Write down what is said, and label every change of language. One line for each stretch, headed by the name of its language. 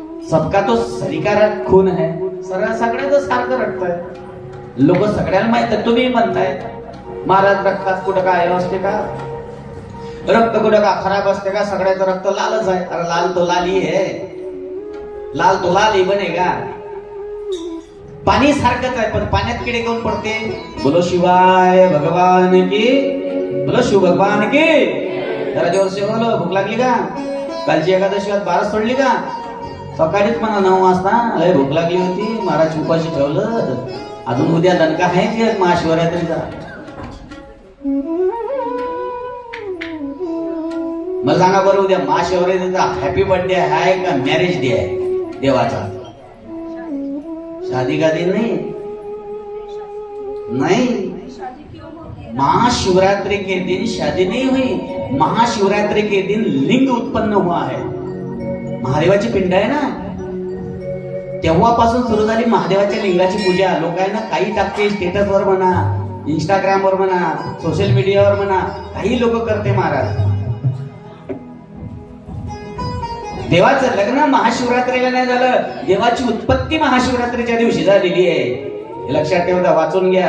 Hindi: सबका तो सरीका खून है,
Marathi: सगळ्याचं सारखं रक्त आहे. लोक सगळ्याला माहित आहे. तुम्ही म्हणताय महाराज रक्तात कुठं काय असते का? रक्त कुठं का खराब असते का? सगळ्याचं रक्त लालच आहे.
Hindi: अरे लाल तो लाल ही है, लाल तो लाल ही बनेगा.
Marathi: पाणी सारखंच आहे, पण पाण्यात किडे कोण पडते?
Hindi: बोलो शिवाय भगवान की, बोलो शिव भगवान की. जरा जोर से बोलो.
Marathi: भूक लागली का? कालची एकादशीत बारस सोडली का? सकाळीच म्हणा 9 वाजता लय भूक लागली होती, महाराज उपाशी ठेवलं. अजून उद्या दणका आहे की महाशिवरात्रीचा? मला सांगा बरं, उद्या महाशिवरात्रीचा हॅपी बर्थडे आहे का मॅरेज डे आहे देवाचा?
Hindi: शादी का दिन नहीं. महाशिवरात्रि के दिन शादी नहीं हुई. महाशिवरात्रि के दिन लिंग उत्पन्न हुआ है.
Marathi: महादेवाची पिंड आहे ना, तेव्हापासून सुरू झाली महादेवाच्या लिंगाची पूजा. लोक आहे ना काही टाकते स्टेटस वर म्हणा, इंस्टाग्राम वर म्हणा, सोशल मीडियावर म्हणा, काही लोक करते. महाराज देवाचं लग्न महाशिवरात्रीला नाही झालं, देवाची उत्पत्ती महाशिवरात्रीच्या दिवशी झालेली आहे. हे लक्षात ठेवता. वाचून घ्या.